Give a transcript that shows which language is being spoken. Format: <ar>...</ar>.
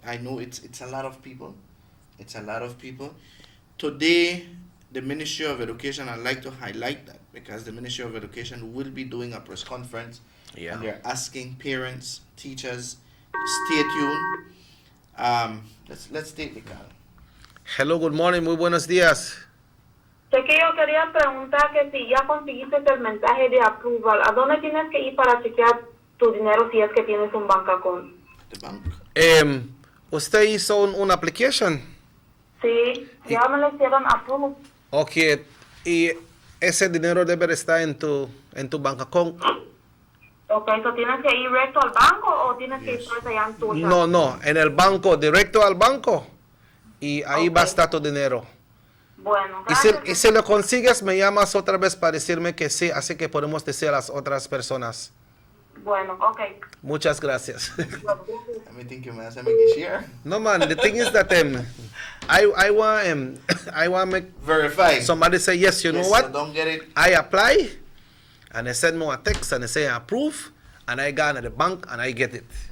<en>I know it's a lot of people. It's a lot of people. Today, the Ministry of Education, I'd like to highlight that because the Ministry of Education will be doing a press conference. Yeah. And they're asking parents, teachers, stay tuned. Let's take the call. Hello, good morning,</en> <es>muy buenos días. Sé que yo quería preguntar que si ya conseguiste el mensaje de approval, ¿a dónde tienes que ir para chequear tu dinero si es que tienes un bank account? ¿Usted hizo una application? Sí, ya me lo hicieron approve. Ok, y ese dinero debe estar en tu bank account. Ok, ¿so tienes que ir recto al banco o tienes que ir por allá en tu account? No, en el banco, directo al banco. Y ahí va a estar tu dinero. Bueno, Y si lo consigues, me llamas otra vez para decirme que sí, así que podemos decir a las otras personas. Bueno, ok. Muchas gracias.</es> <en>I think you must make it share. No man, the thing is that I want make verify. Somebody say yes. You know Yes, what? so don't get it. I apply, and they send me a text and they say I approve, and I go to the bank and I get it.</en>